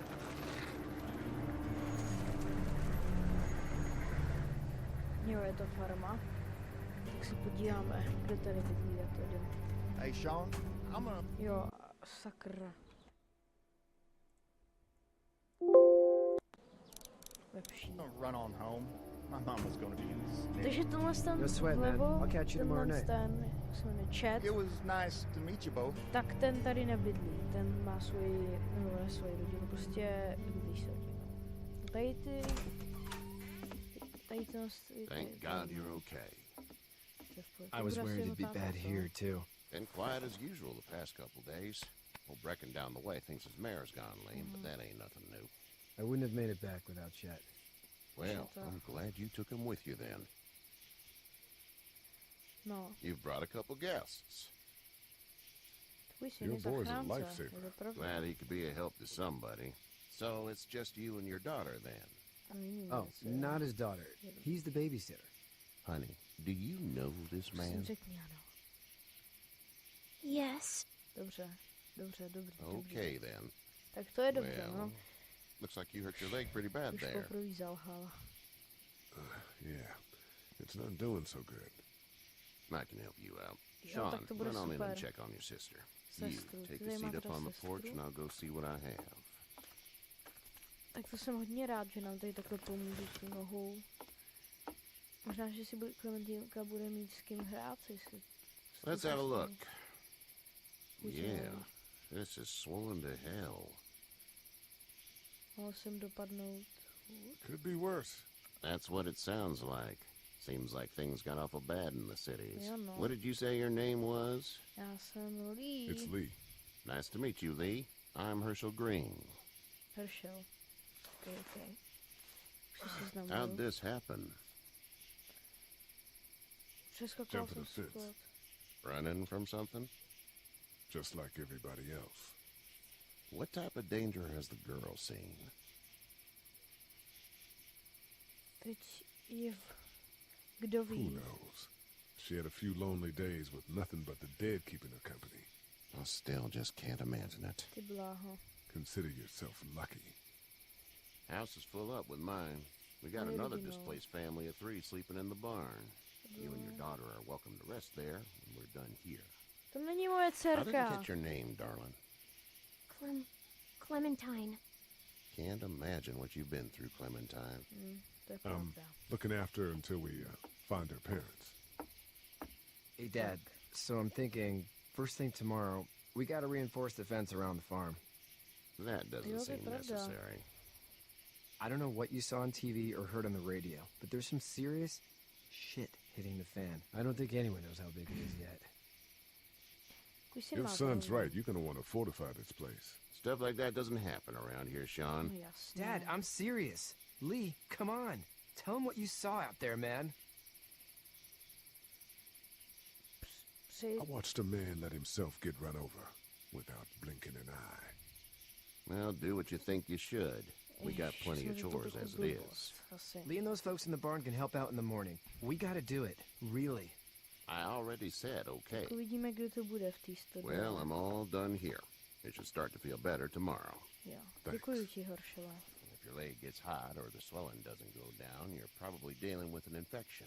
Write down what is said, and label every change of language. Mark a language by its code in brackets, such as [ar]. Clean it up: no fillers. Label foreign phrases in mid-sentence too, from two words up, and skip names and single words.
[cs] Jo, je to farma. Tak se podíváme, kdo tady bydlí, jak to jde. [en] Hey Sean, I'm gonna... [cs] Jo, sakra. Lepší. [en] run on home. My mom was gonna be in the States. [cs] Takže tenhle ten [en] No sweat, man. [cs] vlevo, [en] I'll catch you tomorrow [cs] tenhle [en] night. [cs] ten, jak se jmenuje, Chad, [en] It was nice to meet you both. [cs] tak ten tady nebydlí, ten má svoji rodinu, prostě bydlí s rodinou. Tady ten... [en] Thank God you're okay. I was worried it'd be bad here, too. Been quiet as usual the past couple days. Old Brecken down the way thinks his mare's gone lame, but that ain't nothing new. I wouldn't have made it back without Chet. Well, I'm glad you took him with you then. [cs] No, [en] You've brought a couple guests. [cs] tvůj syn [en] Your [cs] je [en] boy's a [cs] zachránce, [en] lifesaver. [cs] je to pravda. [en] Glad he could be a help to somebody. So it's just you and your daughter then. [cs] A nyní [en] Oh, [cs] něco. [en] not his daughter. He's the babysitter. Honey, do you know this [cs] Prosím, [en] man? [cs] řekni ano. [en] Yes. [cs] Dobře, dobrý. [en] Okay then. [cs] Tak to je dobře, [en] Well, [cs] no. [en] looks like you hurt your leg pretty bad [cs] Už [en] there. [cs] poprvé zalhal. [en] Yeah, it's not doing so good. I can help you out. [cs] Jo, Sean, tak to bude [en] run on in and [cs] super. [en] check on your sister. [cs] Sestru, [en] You take [cs] ty [en] a [cs] tady [en] seat [cs] máte [en] up on the [cs] sestru? [en] porch and I'll go see what I have. [cs] Tak to jsem hodně rád, že nám tady takhle pomůžu s tím nohou. Možná, že si Klementinka bude mít s kým hrát, jestli... [en] Let's have a look. Which Yeah, one? this is swollen to hell. [cs] Mohl jsem dopadnout. [en] Could be worse. That's what it sounds like. Seems like things got awful bad in the cities. Yeah, no. What did you say your name was? [cs] Já jsem Lee. [en] It's Lee. Nice to meet you, Lee. I'm Herschel Green. Herschel. [cs] Okay. Už se [en] How'd [cs] seznamuju. [en] this happen? [cs] Přeskakoval [en] Jump [cs] jsem [en] in the fence. [cs] sklad. [en] Running from something? Just like everybody else. What type of danger has the girl seen? [cs] Teď je kdo [en] Who [cs] ví. [en] knows? She had a few lonely days with nothing but the dead keeping her company. I still just can't imagine it. [cs] Ty bláho. [en] Consider yourself lucky. House is full up with mine. We got Really another no. displaced family of 3 sleeping in the barn. You and your daughter are welcome to rest there when we're done here. [cs] To není moje [en] I didn't [cs] dcerka. [en] catch your name, darling. Clementine. Can't imagine what you've been through, Clementine. [cs] To je pravda. [en] Looking after her until we find her parents. Hey, Dad. So I'm thinking, first thing tomorrow, we gotta reinforce the fence around the farm. That doesn't [cs] Jo, to je [en] seem [cs] pravda. [en] necessary. I don't know what you saw on TV or heard on the radio, but there's some serious shit hitting the fan. I don't think anyone knows how big it is yet. [cs] Kuj si [en] Your [cs] má [en] son's [cs] pravdu. [en] right. You're going to want to fortify this place. Stuff like that doesn't happen around here, Sean. [cs] No jasně. [en] Dad, I'm serious. Lee, come on. Tell him what you saw out there, man. [cs] Při... [en] I watched a man let himself get run over without blinking an eye. Well, do what you think you should. We got [cs] Ježiš, [en] plenty of [cs] jsem řekl [en] chores [cs] takovou [en] as it [cs] blbost. [en] is. [cs] Asi. [en] Lee and those folks in the barn can help out in the morning. We gotta do it. Really. I already said okay. [cs] Tak uvidíme, kdy to bude v té studii. [en] Well, I'm all done here. It should start to feel better tomorrow. [cs] Jo. [en] Thanks. [cs] Děkuji ti, Horšele. [en] If your leg gets hot or the swelling doesn't go down, you're probably dealing with an infection.